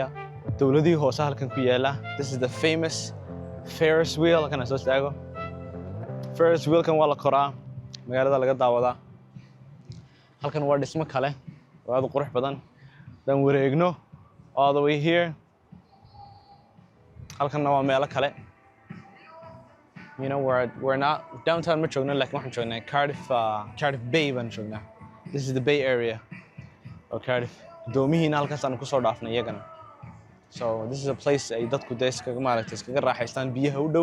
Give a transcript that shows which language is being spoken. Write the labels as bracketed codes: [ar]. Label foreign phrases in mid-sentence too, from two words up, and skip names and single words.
[so] Dawladii hoose halkan ku yaala. [en] This is the famous Ferris wheel. [so] Halkan aan soo istaago. Ferris wheel kan waa la koraa. Magaalada laga daawadaa. Halkan waa dhismo kale. Waa aad u qurux badan. Dan wareegno [en] all the way here. [so] Halkanna waa meelo kale. [en] You know, we're not downtown Macmacaanka, like [so] waxaan joognaa Cardiff Bay baan joognaa. [en] This is the Bay area of Cardiff. [so] Doomihiina halkaas aan ku soo dhaafnay iyagana. [en] So this is a place [so] ay dadku iskaga raaxaystaan biyaha u dhow.